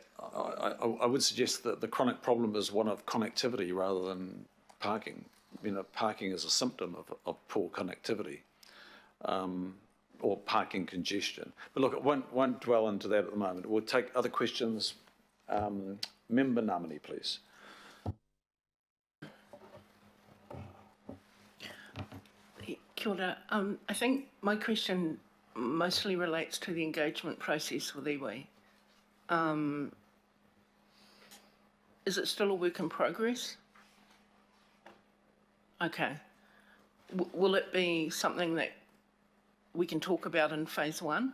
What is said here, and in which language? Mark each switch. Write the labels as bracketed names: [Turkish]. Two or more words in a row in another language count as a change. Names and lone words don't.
[English] I would suggest that the chronic problem is one of connectivity rather than parking. You know, parking is a symptom of poor connectivity, or parking congestion. But look, I won't dwell into that at the moment. We'll take other questions. Member Namani, please. [Māori] Kia ora. [English] I think my question mostly relates to the engagement process with iwi. Is it still a work in progress? Okay. Will it be something that we can talk about in phase one?